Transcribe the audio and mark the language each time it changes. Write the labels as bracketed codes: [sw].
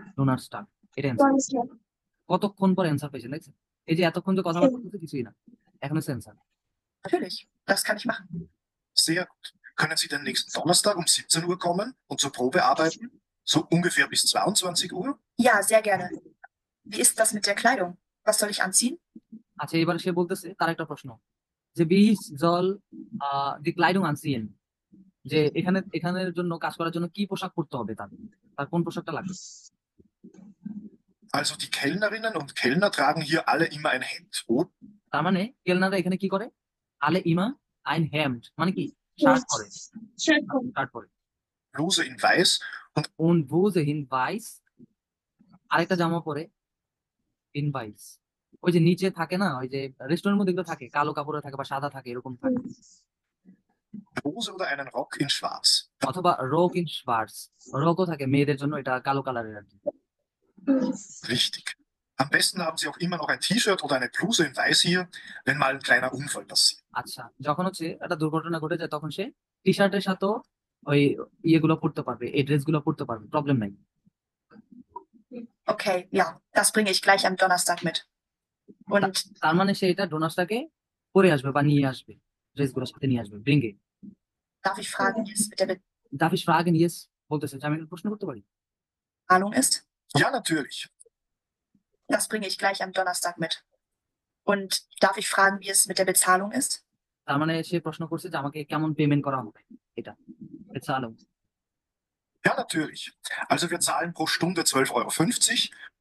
[bn] ডোনাসটাক, এটা answer. [de] Donnerstag. [bn] কতক্ষণ পর অ্যান্সার পেয়েছেন দেখছেন? এই যে এতক্ষণ যে কথা বলতে কিছুই না, এখন হচ্ছে answer. [de] Natürlich. Das kann ich machen. sehr gut. Können Sie denn nächsten Donnerstag um 17 Uhr kommen und zur Probe arbeiten? So ungefähr bis 22 Uhr? Ja, sehr gerne. Wie ist das mit der Kleidung? Was soll ich anziehen? [bn] আচ্ছা, এবার সে বলতেছে তার একটা প্রশ্ন যে beach জল দি ক্লাইডুং আনসিয়েন, যে এখানের জন্য কাজ করার জন্য কি পোশাক পরতে হবে, তার কোন পোশাকটা লাগবে? [de] Also die Kellnerinnen und Kellner tragen hier alle immer ein Hemd. Und [bn] তার মানে কেলনাররা এখানে কি করে? আলে ইমা আইন হ্যামড, মানে কি শার্ট পরে, শার্ট পরে। [de] Bluse in weiß und Und Bluse in weiß, [bn] আরেকটা জামা পরে ইন বাইস। ওই যে নিচে থাকে না, ওই যে রেস্টুরেন্টের মধ্যে এগুলো থাকে, কালো কাপড়ে থাকে বা সাদা থাকে, এরকম থাকে। [de] Bluse oder einen Rock in schwarz. [bn] অথবা রোক ইন schwarz, রোকও থাকে মেয়েদের জন্য, এটা কালো কালারের আর কি। [de] Richtig. Am besten haben Sie auch immer noch ein T-Shirt oder eine Bluse in weiß hier, wenn mal ein kleiner Unfall passiert. [bn] আচ্ছা, যখন হচ্ছে একটা দুর্ঘটনা ঘটে যায় তখন সে টি শার্টের সাথেও ওই ইয়েগুলো পড়তে পারবে, এই ড্রেসগুলো পড়তে পারবে, প্রবলেম নাই। [de] Okay, ja, das bringe ich gleich am Donnerstag mit. Und [bn] তার মানে সে এটা ডোনাসটাকে পরে আসবে বা নিয়ে আসবে, ড্রেসগুলো সাথে নিয়ে আসবে, ব্রিঙ্গে। [de] darf ich fragen, wie es mit der darf ich fragen, [bn] yes বলতেছে, যে আমি একটা প্রশ্ন করতে পারি? [de] Bezahlung ist? Ja, natürlich. Das bringe ich gleich am Donnerstag mit. Und darf ich fragen, wie es mit der Bezahlung ist? [bn] তার মানে সে প্রশ্ন করছে যে আমাকে কেমন পেমেন্ট করা হবে, এটা বেচালো। [de] Ja, natürlich. Also wir zahlen pro Stunde 12,50 €.